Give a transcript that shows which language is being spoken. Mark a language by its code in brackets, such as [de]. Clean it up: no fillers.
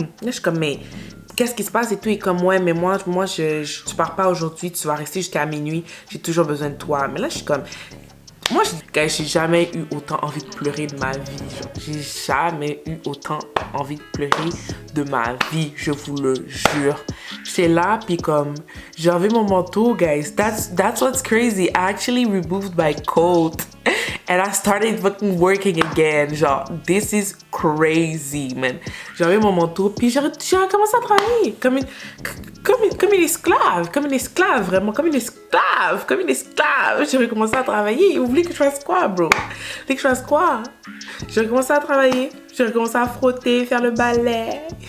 [fr] Là, je suis comme, mais qu'est-ce qui se passe et tout? Et comme, ouais, mais moi tu pars pas aujourd'hui, tu vas rester jusqu'à minuit. J'ai toujours besoin de toi. Mais là, je suis comme, moi, j'ai jamais eu autant envie de pleurer de ma vie. J'ai jamais eu autant envie de pleurer de ma vie, je vous le jure. J'étais là, puis comme, j'ai enlevé mon manteau, guys. [en] That's what's crazy. I actually removed my coat. And I started fucking working again. Genre, this is crazy, man. [fr] J'ai enlevé mon manteau, puis j'ai recommencé à travailler. Comme une esclave. Comme une esclave, vraiment. Comme une esclave. Comme une esclave. J'ai recommencé à travailler. Vous voulez que je fasse quoi, bro? Vous voulez que je fasse quoi? J'ai recommencé à travailler. J'ai recommencé à frotter, faire le balai.